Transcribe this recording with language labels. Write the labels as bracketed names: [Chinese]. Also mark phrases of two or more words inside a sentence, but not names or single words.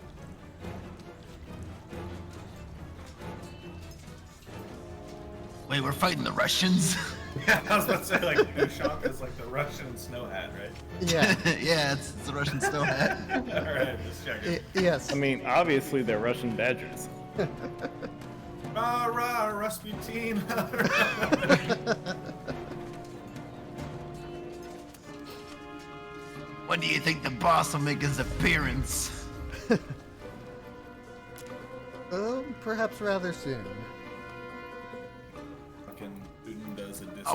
[English] Wait, we're fighting the Russians? Yeah, I was about to say, like, Ushanka's like the Russian snow hat, right? Yeah. Yeah, it's the Russian snow hat. Alright, just checking. Yes. I mean, obviously they're Russian badgers. Rah, rah, Rasputin. When do you think the boss will make his appearance? Perhaps rather soon. Fucking Putin does a disco